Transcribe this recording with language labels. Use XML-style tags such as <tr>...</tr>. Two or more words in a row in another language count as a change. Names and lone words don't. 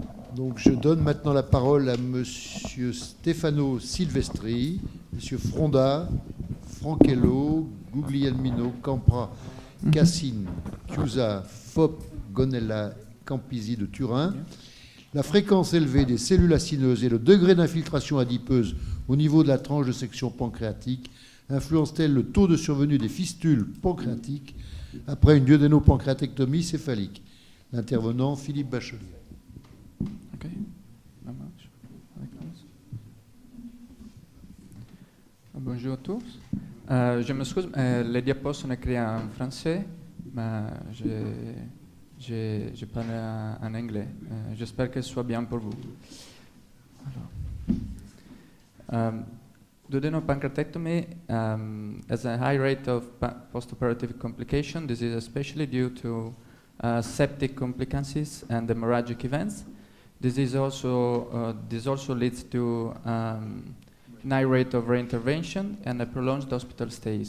<fr>Donc je donne maintenant la parole à Monsieur Stefano Silvestri, Monsieur Fronda, Franchello, Guglielmino, Campra, Cassine, Chiusa, Fop, Gonella, Campisi de Turin. La fréquence élevée des cellules acineuses et le degré d'infiltration adipeuse au niveau de la tranche de section pancréatique influencent-elles le taux de survenue des fistules pancréatiques après une duodenopancreatectomie céphalique? L'intervenant, Philippe Bachelier. Okay. Bonjour à tous. Je m'excuse, les diapos sont écrits en français, mais je parle en anglais. J'espère que ce soit bien pour vous.</fr> <en>Duodenopancreatectomy has a high rate of postoperative complication. This is especially due to septic complicancies and hemorrhagic events. This also leads to high rate of reintervention and a prolonged hospital stays.</en>